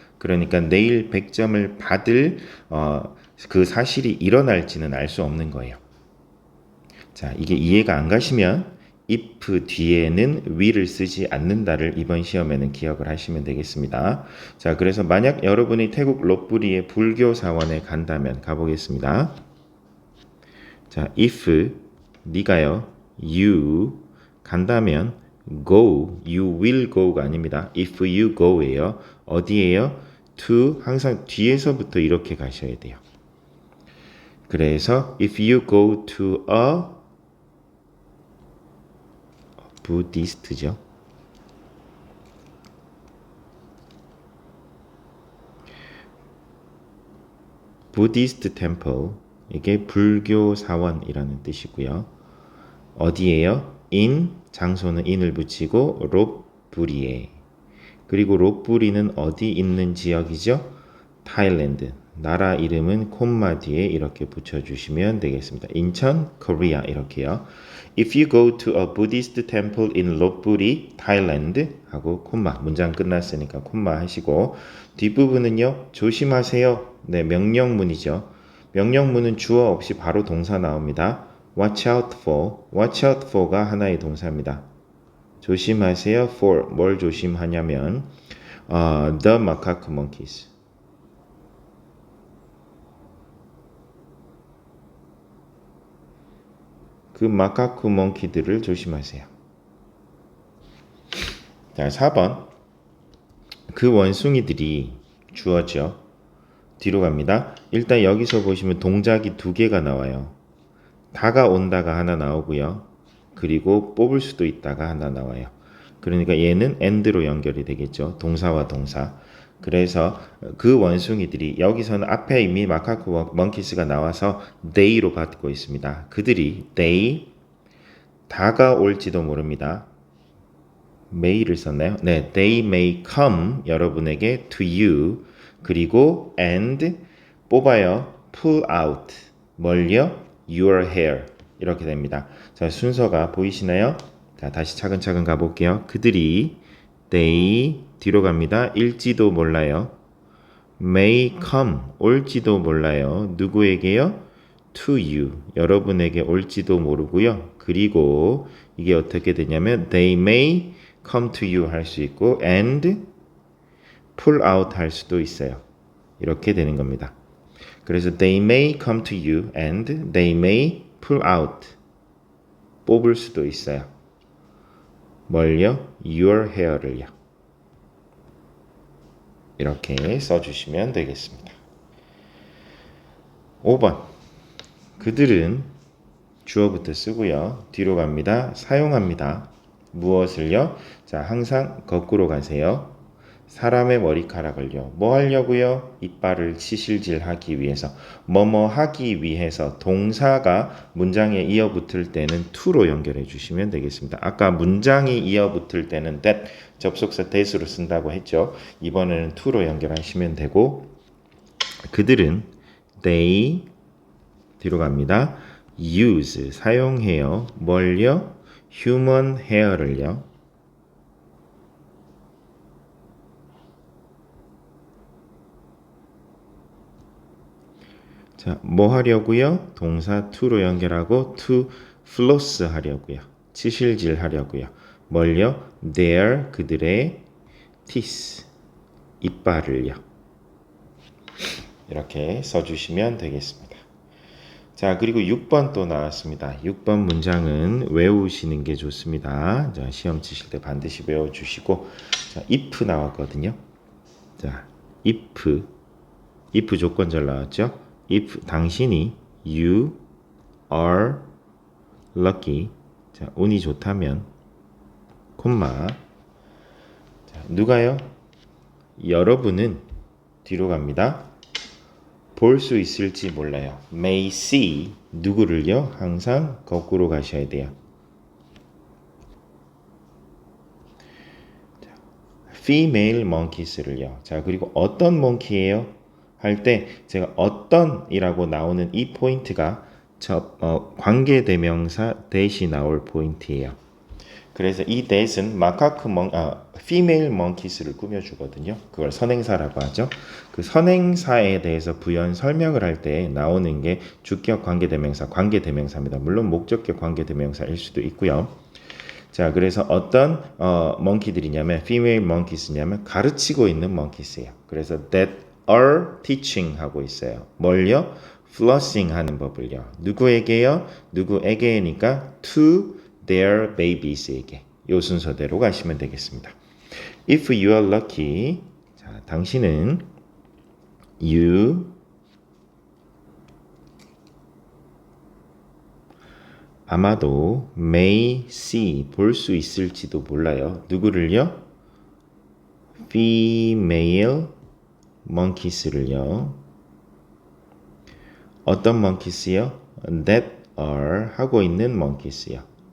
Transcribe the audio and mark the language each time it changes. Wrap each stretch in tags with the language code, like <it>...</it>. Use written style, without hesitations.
<ko>그러니까 내일 100점을 받을 그 사실이 일어날지는 알 수 없는 거예요. 자, 이게 이해가 안 가시면 if 뒤에는 will을 쓰지 않는다를 이번 시험에는 기억을 하시면 되겠습니다. 자, 그래서 만약 여러분이 태국 롯부리의 불교 사원에 간다면 가보겠습니다.</ko> <en>자, if</en> <ko>네가요</ko> <en>you</en> <ko>간다면</ko> <en>go, you will go가 아닙니다. if you go예요. 어디에요?</en> <ko>to 항상 뒤에서부터 이렇게 가셔야 돼요.</ko> <en>그래서 if you go to a Buddhist죠.</en> <ko>Buddhist temple 이게 불교 사원이라는 뜻이고요. 어디에요? in 장소는 in을 붙이고 롯부리에 그리고 롯부리는 어디 있는 지역이죠? 타일랜드 나라 이름은 콤마 뒤에 이렇게 붙여주시면 되겠습니다. 인천, 코리아 이렇게요.</ko> <en>If you go to a Buddhist temple in Lopburi, Thailand</en> <ko>하고 콤마 문장 끝났으니까 콤마 하시고 뒷부분은요. 조심하세요. 네, 명령문이죠. 명령문은 주어 없이 바로 동사 나옵니다.</ko> <en>Watch out for, watch out for가</en> <ko>하나의 동사입니다. 조심하세요.</ko> <en>for</en> <ko>뭘 조심하냐면</ko> <en>the macaque monkeys.</en> <ko>그 마카쿠 몽키들을 조심하세요. 자, 4번. 그 원숭이들이 주어죠. 뒤로 갑니다. 일단 여기서 보시면 동작이 두 개가 나와요. 다가온다가 하나 나오고요. 그리고 뽑을 수도 있다가 하나 나와요. 그러니까 얘는 and로 연결이 되겠죠. 동사와 동사. 그래서 그 원숭이들이 여기서는 앞에 이미 마카쿠 멍키스가 나와서 they로 받고 있습니다. 그들이 they 다가올지도 모릅니다. may를 썼나요?</ko> <en>네, they may come</en> <ko>여러분에게</ko> <en>to you 그리고 and</en> <ko>뽑아요</ko> <en>pull out 뭘요?</en> <ko>your hair 이렇게 됩니다. 자, 순서가 보이시나요? 자, 다시 차근차근 가볼게요. 그들이 they 뒤로 갑니다. 일지도 몰라요. may come 올지도 몰라요. 누구에게요? to you 여러분에게 올지도 모르고요. 그리고 이게 어떻게 되냐면</ko> <en>they may come to you</en> <ko>할 수 있고</ko> <en>and pull out</en> <ko>할 수도 있어요. 이렇게 되는 겁니다.</ko> <en>그래서 they may come to you and they may pull out</en> <ko>뽑을 수도 있어요. 뭘요?</ko> <en>your hair를요.</en> <ko>이렇게 써주시면 되겠습니다. 5번 그들은 주어부터 쓰고요. 뒤로 갑니다. 사용합니다. 무엇을요? 자, 항상 거꾸로 가세요. 사람의 머리카락을요. 뭐 하려고요? 이빨을 치실질하기 위해서. 뭐뭐 하기 위해서 동사가 문장에 이어붙을 때는 to로 연결해 주시면 되겠습니다. 아까 문장이 이어붙을 때는 that 접속사 that으로 쓴다고 했죠. 이번에는 to로 연결하시면 되고 그들은 they 뒤로 갑니다. use 사용해요. 뭘요?</ko> <en>human hair를요.</en> <ko>자, 뭐 하려고요? 동사 to로 연결하고 to floss 하려고요. 치실질 하려고요. 뭘요? their 그들의 teeth 이빨을요. 이렇게 써주시면 되겠습니다. 자, 그리고 6번 또 나왔습니다. 6번 문장은 외우시는 게 좋습니다. 자, 시험 치실 때 반드시 외워주시고 자, if 나왔거든요. 자, if 조건절 나왔죠?</ko> <en>if</en> <ko>당신이</ko> <en>you are lucky.</en> <ko>자, 운이 좋다면 콤마. 자, 누가요? 여러분은 뒤로 갑니다. 볼 수 있을지 몰라요.</ko> <en>may see 누구를요?</en> <ko>항상 거꾸로 가셔야 돼요. 자, female monkeys를요. 자, 그리고 어떤 몽키예요? 할 때 제가 어떤이라고 나오는 이 포인트가 관계대명사 that이 나올 포인트예요. 그래서 이 that은 female monkeys를 꾸며주거든요. 그걸 선행사라고 하죠. 그 선행사에 대해서 부연 설명을 할 때 나오는 게 주격 관계대명사입니다. 물론 목적격 관계대명사일 수도 있고요. 자, 그래서 어떤 몽키들이냐면 female monkeys냐면 가르치고 있는 monkeys예요. 그래서</ko> <en>that are teaching</en> <ko>하고 있어요. 뭘요? flossing 하는 법을요. 누구에게요?</ko> <en>누구에게니까 to their babies에게.</en> <ko>요 순서대로 가시면 되겠습니다.</ko> <en>If you are lucky,</en> <ko>자, 당신은 you 아마도</ko> <en>may see</en> <ko>볼 수 있을지도 몰라요. 누구를요?</ko> <en>female monkeys를요. 어떤 monkeys요? that are</en> <ko>하고 있는</ko> <en>monkeys요.</en>